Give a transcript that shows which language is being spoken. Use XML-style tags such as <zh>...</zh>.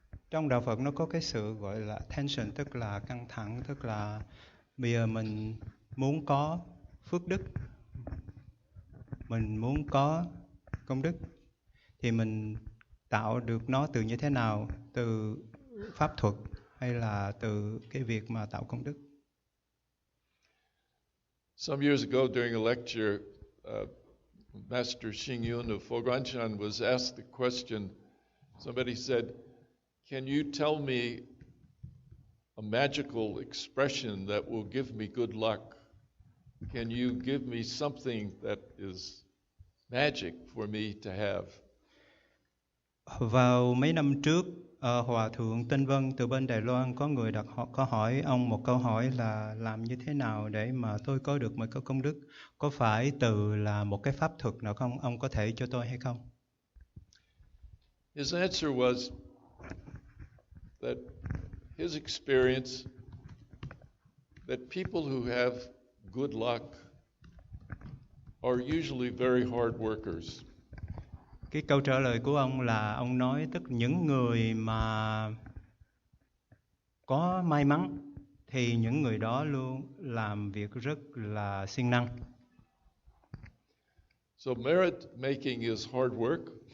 <vi>Trong đạo Phật nó có cái sự gọi là tension, tức là căng thẳng, tức là bây giờ mình muốn có phước đức, mình muốn có công đức, thì mình tạo được nó từ như thế nào? Từ pháp thuật hay là từ cái việc mà tạo công đức?</vi> <en>Some years ago during a lecture, Master Xingyun of Fogwanshan was asked the question, somebody said, can you tell me a magical expression that will give me good luck. Can you give me something that is magic for me to have?</en> <vi>Vào mấy năm trước, Hòa thượng Tinh Vân từ bên Đài Loan có người có hỏi ông một câu hỏi là làm như thế nào để mà tôi có được một cái công đức? Có phải từ là một cái pháp thuật nào không? Ông có thể cho tôi hay không?</vi> <en>His answer was that his experience that people who have good luck are usually very hard workers.</en> <vi>Cái câu trả lời của ông là ông nói tức những người mà có may mắn thì những người đó luôn làm việc rất là siêng năng.</vi> <en>So merit making is hard work.</en>